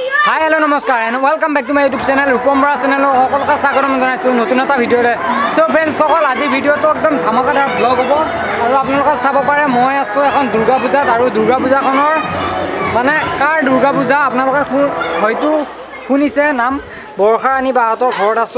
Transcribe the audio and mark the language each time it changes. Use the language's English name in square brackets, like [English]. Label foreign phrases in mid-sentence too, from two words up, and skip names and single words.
[English] Hi hello namaskar and welcome back to my YouTube channel [Assamese] रूपम बरा चैनल সকলকে স্বাগতম জানাইছো নতুন এটা ভিডিওলে সো फ्रेंड्स সকল আজি ভিডিওটো একদম ধামাকাদার ব্লগ হ'ব আৰু আপোনালোকে চাব পাৰে মই আছো এখন দুৰ্গা পূজাত আৰু দুৰ্গা পূজাখনৰ মানে কাৰ দুৰ্গা পূজা আপোনালোকে হয়তো শুনিছে নাম বৰখাৰাণী বাহঁতৰ ঘৰত আছো